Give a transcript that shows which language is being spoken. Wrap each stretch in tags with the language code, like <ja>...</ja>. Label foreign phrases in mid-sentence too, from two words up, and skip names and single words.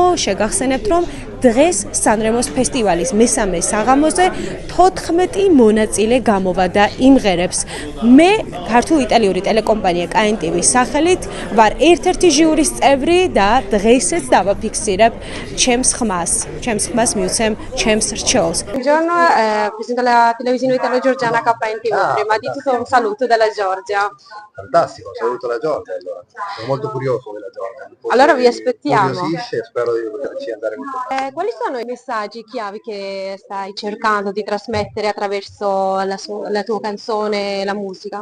<ka>შეგახსენებთ, რომ დღეს სანრემოს ფესტივალის მესამე საღამოზე 14 მონაწილე გამოვა და იმღერებს. მე ქართულ-იტალიური ტელეკომპანია კაინტივის სახელით ვარ ერთ-ერთი ჟიურის წევრი და დღესაც დავაფიქსირებ ჩემს ხმას მივცემ ჩემს რჩეულს.</ka> <it>Buongiorno, presento la televisione italo Giorgiana KNTV. Prima di tutto un saluto dalla Giorgia. Fantastico, saluto la Giorgia allora. Sono molto curioso della Giorgia. Allora vi aspettiamo. Curiosisce e spero di poterci andare molto bene. Quali sono i messaggi chiavi che stai cercando di trasmettere attraverso la tua canzone, la musica?</it>